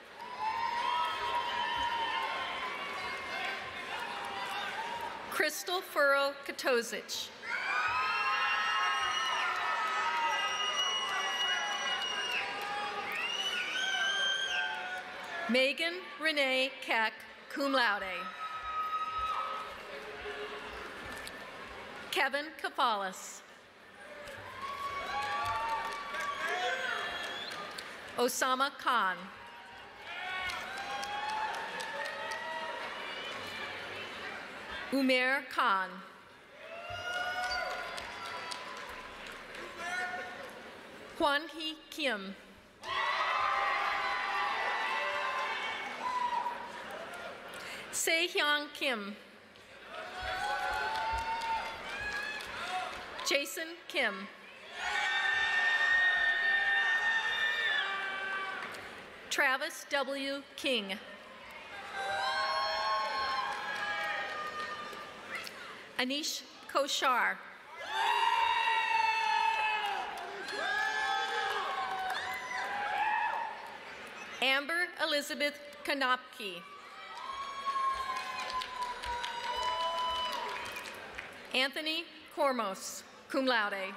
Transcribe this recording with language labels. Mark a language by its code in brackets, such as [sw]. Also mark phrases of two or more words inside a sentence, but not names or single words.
[en] Crystal Furrow Katozich. Megan Renee Keck, [la] cum laude. [en] Kevin Kafalis. Osama Khan. Umair Khan. Hwan Hee Kim. Se-hyung Kim. Jason Kim. Travis W. King. Anish Koshar. Amber Elizabeth Konopke. Anthony Kormos, [la] cum laude.